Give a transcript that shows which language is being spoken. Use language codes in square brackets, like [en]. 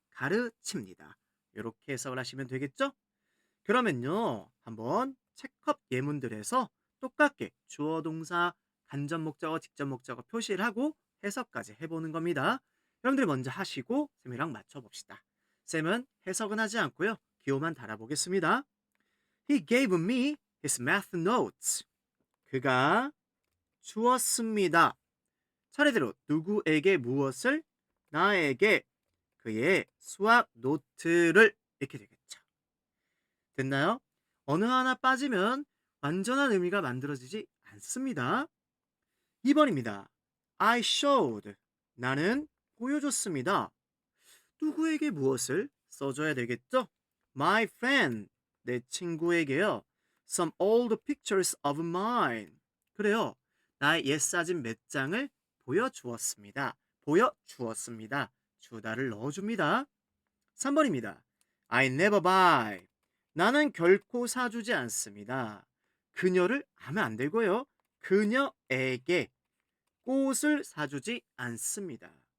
[ko] 가르칩니다. 이렇게 해석을 하시면 되겠죠? 그러면요, 한번 체크업 예문들에서 똑같게 주어, 동사, 간접 목적어, 직접 목적어 표시를 하고 해석까지 해보는 겁니다. 여러분들이 먼저 하시고 쌤이랑 맞춰봅시다. 쌤은 해석은 하지 않고요, 기호만 달아보겠습니다. [en] He gave me his math notes. [ko] 그가 주었습니다. 차례대로 누구에게 무엇을? 나에게 그의 수학 노트를 이렇게 되겠죠. 됐나요? 어느 하나 빠지면 완전한 의미가 만들어지지 않습니다. 2번입니다. [en] I showed. [ko] 나는 보여줬습니다. 누구에게 무엇을 써줘야 되겠죠? [en] My friend. [ko] 내 친구에게요. [en] Some old pictures of mine. [ko] 그래요. 나의 옛 사진 몇 장을 보여주었습니다. 보여주었습니다. 주다를 넣어줍니다. 3번입니다. [en] I never buy. [ko] 나는 결코 사주지 않습니다. 그녀를 하면 안 되고요. 그녀에게 꽃을 사주지 않습니다.